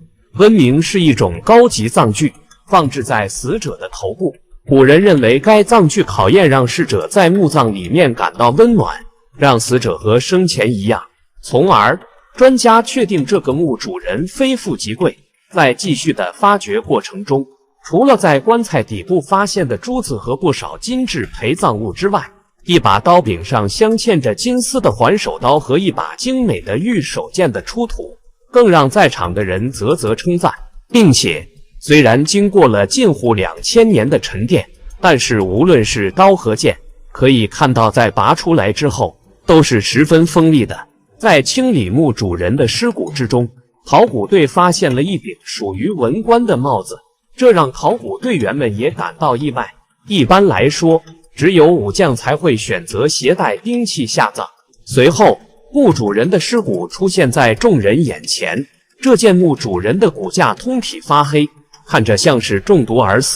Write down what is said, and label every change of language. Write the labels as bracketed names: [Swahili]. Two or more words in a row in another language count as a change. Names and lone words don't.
[Chinese] 溫銘是一種高級葬具，放置在死者的頭部。古人認為該葬具考驗讓逝者在墓葬裡面感到溫暖，讓死者和生前一樣，從而專家確定這個墓主人非富即貴。在繼續的發掘過程中，除了在棺材底部發現的珠子和不少金质陪葬物之外，一把刀柄上鑲嵌着金丝的环手刀和一把精美的玉手剑的出土，更让在场的人啧啧称赞。并且，虽然经過了近乎2000年的沉澱，但是无論是刀和剑，可以看到在拔出来之後都是十分锋利的。在清理墓主人的屍骨之中，考古队发现了一顶屬於文官的帽子，這讓考古隊員們也感到意外。一般來說，只有武將才會選擇攜帶兵器下葬。隨後，墓主人的屍骨出現在眾人眼前，這件墓主人的骨架通體發黑，看着像是中毒而死。